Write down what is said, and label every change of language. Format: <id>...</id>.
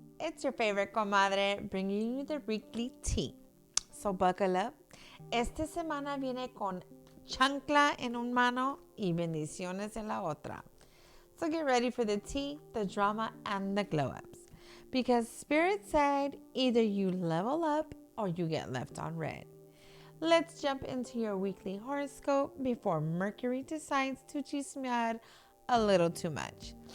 <en>It's your favorite comadre bringing you the weekly tea. So buckle up.</en> <es>Esta semana viene con chancla en un mano y bendiciones en la otra.</es> <en>So get ready for the tea, the drama, and the glow-ups. Because Spirit said either you level up or you get left on red. Let's jump into your weekly horoscope before Mercury decides to chismear a little too much.</en>